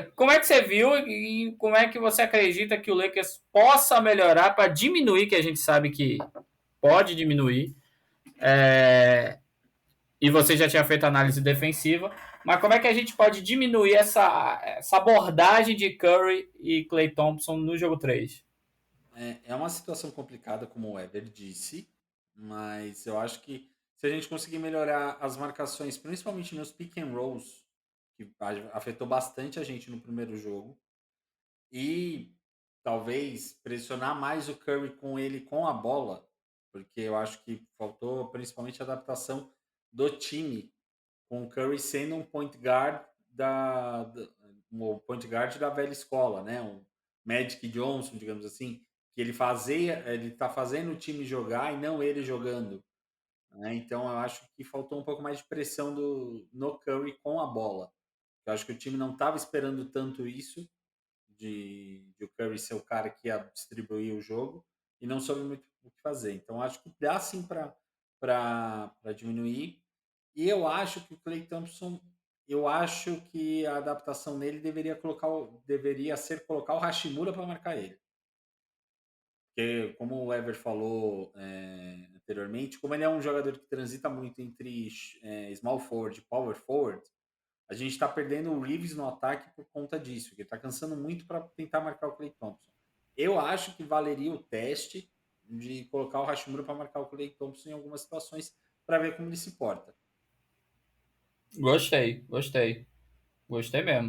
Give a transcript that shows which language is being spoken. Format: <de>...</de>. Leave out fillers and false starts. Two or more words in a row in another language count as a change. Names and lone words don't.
<pt>Como é que você viu e como é que você acredita que o Lakers possa melhorar para diminuir, que a gente sabe que pode diminuir, e você já tinha feito análise defensiva, mas como é que a gente pode diminuir essa abordagem de Curry e Klay Thompson no jogo 3? É uma situação complicada, como o Ever disse, mas eu acho que se a gente conseguir melhorar as marcações, principalmente nos</pt> <en>pick and rolls,</en> <pt>que afetou bastante a gente no primeiro jogo, e talvez pressionar mais o Curry com ele com a bola, porque eu acho que faltou principalmente a adaptação do time, com o Curry sendo um</pt> <en>point guard</en> <pt>um</pt> <en>point guard</en> <pt>da velha escola, né? Um Magic Johnson, digamos assim, que ele tá fazendo o time jogar e não ele jogando, né? Então eu acho que faltou um pouco mais de pressão no Curry com a bola. Eu acho que o time não estava esperando tanto isso de o Curry ser o cara que ia distribuir o jogo e não soube muito o que fazer. Então acho que dá sim para diminuir. E eu acho que o Klay Thompson, eu acho que a adaptação nele deveria ser colocar o Hashimura para marcar ele. Porque, como o Ever falou anteriormente, como ele é um jogador que transita muito entre</pt> <en>small forward</en> <pt>e</pt> <en>power forward,</en> <pt>a gente está perdendo o Reeves no ataque por conta disso, que ele está cansando muito para tentar marcar o Klay Thompson. Eu acho que valeria o teste de colocar o Hashimura para marcar o Klay Thompson em algumas situações para ver como ele se porta. Gostei, gostei. Gostei mesmo.</pt>